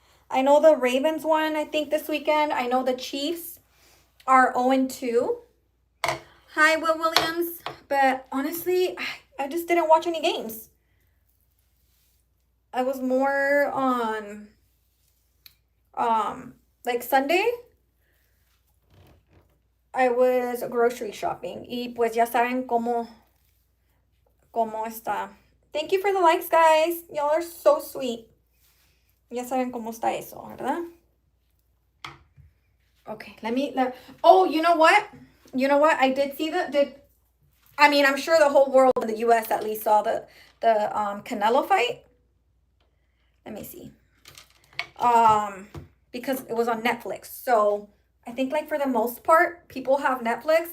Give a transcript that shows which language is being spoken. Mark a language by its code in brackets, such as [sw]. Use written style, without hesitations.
[en] I know the Ravens won, I think, this weekend. I know the Chiefs are 0-2. Hi, Will Williams. But honestly, I just didn't watch any games. I was more on like Sunday. I was grocery shopping. [es] Y pues ya saben cómo está. [en] Thank you for the likes, guys. Y'all are so sweet. [es] Ya saben cómo está eso, ¿verdad? [en] Okay, oh, you know what? I did see I'm sure the whole world in the US at least saw the Canelo fight. Let me see. Because it was on Netflix. So I think like for the most part, people have Netflix.